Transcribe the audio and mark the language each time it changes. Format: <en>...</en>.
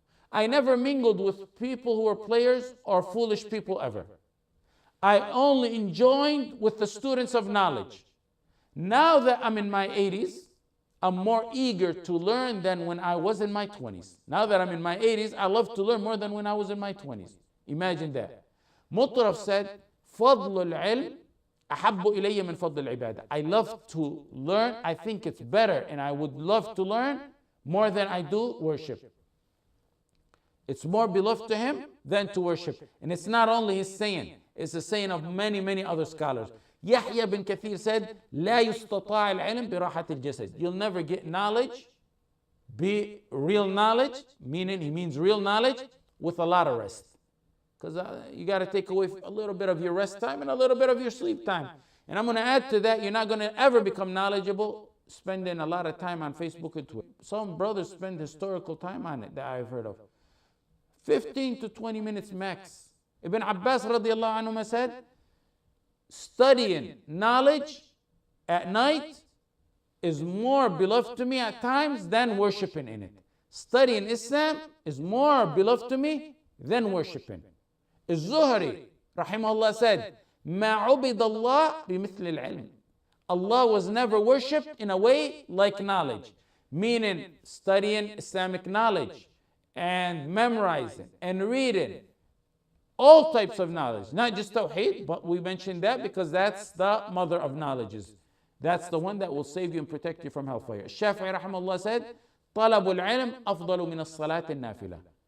<en>I never mingled with people who were players or foolish people ever. I only enjoyed with the students of knowledge. Now that I'm in my 80s, I'm more eager to learn than when I was in my 20s. Now that I'm in my 80s, I love to learn more than when I was in my 20s. Imagine that.</en> <ar>Mutaraf</ar> <en>said,</en> <ar>فضل العلم أحب إلي من فضل العبادة.</ar> <en>I love to learn. I think it's better, and I would love to learn more than I do worship. It's more beloved to him than to worship. And it's not only his saying, it's the saying of many, many other scholars.</en> <ar>Yahya bin Kathir</ar> <en>said,</en> <ar>لا يستطاع العلم براحة الجسد.</ar> <en>You'll never get knowledge, be real knowledge, meaning he means real knowledge, with a lot of rest. Because you got to take away a little bit of your rest time and a little bit of your sleep time. And I'm going to add to that, you're not going to ever become knowledgeable spending a lot of time on Facebook and Twitter. Some brothers spend historical time on it that I've heard of. 15 to 20 minutes max. Ibn Abbas radiallahu anhu said, studying knowledge at night is more beloved to me at times than worshiping in it. Studying Islam is more beloved to me than worshiping.</en> <ar>Az-Zuhri rahimahullah</ar> <en>said,</en> <ar>ما عبد الله بمثل العلم.</ar> <en>Allah was never worshipped in a way like knowledge, meaning studying Islamic knowledge and memorizing and reading all types of knowledge, not just Tawheed, but we mentioned that because that's the mother of knowledges. That's the one that will save you and protect you from hellfire.</en> <ar>Shafi'i rahimahullah</ar> <en>said,</en> <ar>طلب العلم أفضل من الصلاة النافلة.</ar>